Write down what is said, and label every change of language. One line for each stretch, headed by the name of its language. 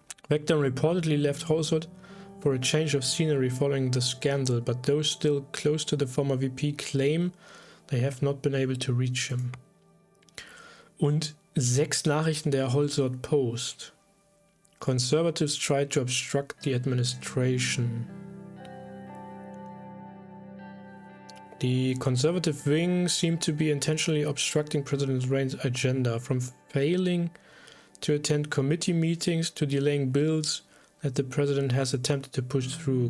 English: Vekton reportedly left Holsworth for a change of scenery following the scandal, but those still close to the former VP claim they have not been able to reach him.
German: Und 6 Nachrichten der Holsworth Post.
English: Conservatives tried to obstruct the administration. The conservative wing seemed to be intentionally obstructing President Rayne's agenda, from failing to attend committee meetings to delaying bills that the president has attempted to push through.